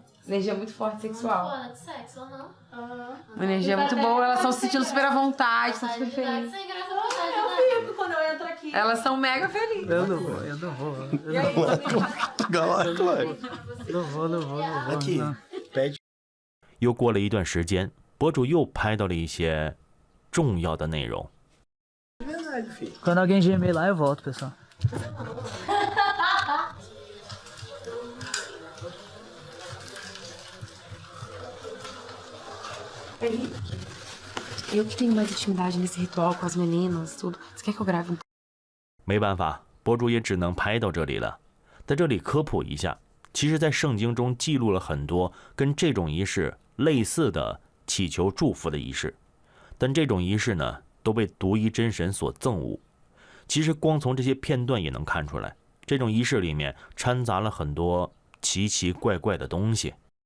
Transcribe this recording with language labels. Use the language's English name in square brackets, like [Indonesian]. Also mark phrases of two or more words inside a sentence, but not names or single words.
[Portuguese] Energia muito forte sexual. Fora de sexo, aham. Uma energia muito boa, elas estão se sentindo super à vontade, estão super felizes. Sem graça, vontade, né? Eu fico quando eu entro aqui. Elas são mega felizes. Eu não vou. Aqui, pede. [Chinese] 又过了一段时间，博主又拍到了一些重要的内容。 [Portuguese] Quando alguém gemer lá, eu volto, pessoal. Eu que tenho mais intimidade nesse ritual com as meninas, tudo. Você quer que eu grave um [Chinese] 没办法，博主也只能拍到这里了。在这里科普一下，其实在圣经中记录了很多跟这种仪式类似的祈求祝福的仪式，但这种仪式呢，都被独一真神所憎恶。其实光从这些片段也能看出来，这种仪式里面掺杂了很多奇奇怪怪的东西。